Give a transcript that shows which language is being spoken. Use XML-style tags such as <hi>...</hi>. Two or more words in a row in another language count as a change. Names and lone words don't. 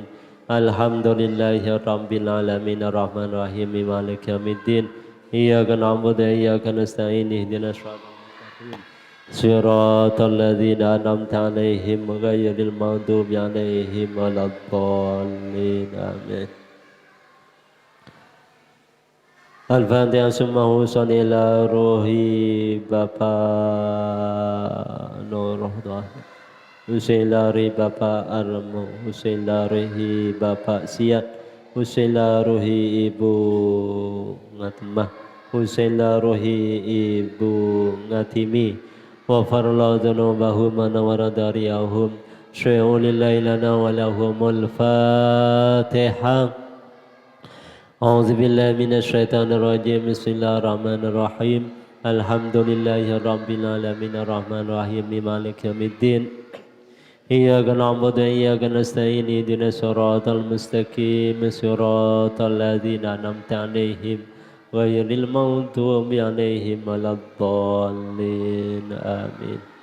<ar>الحمد لله رب العالمين الرحمن الرحيم مالك يوم الدين. إياك نعبد وإياك نستعين اهدنا الصراط المستقيم صراط الذين أنعمت عليهم غير المغضوب عليهم ولا الضالين آمين. Al-Fatihah. ثم إلى روح Bapak Nur Husailari Bapak Armu Husailari Bapak Siat Husailari Ibu Ngatmah Husailari Ibu Ngatimi وغفر الله ذنوبهم ونور ضريحهم شيء لله لنا ولهم الفاتحة. أعوذ بالله من الشيطان الرجيم. بسم الله الرحمن الرحيم. الحمد لله رب العالمين الرحمن الرحيم مالك يوم الدين. إياك نعبد وإياك نستعين اهدنا الصراط المستقيم صراط الذين أنعمت عليهم غير المغضوب عليهم ولا الضالين آمين.</ar>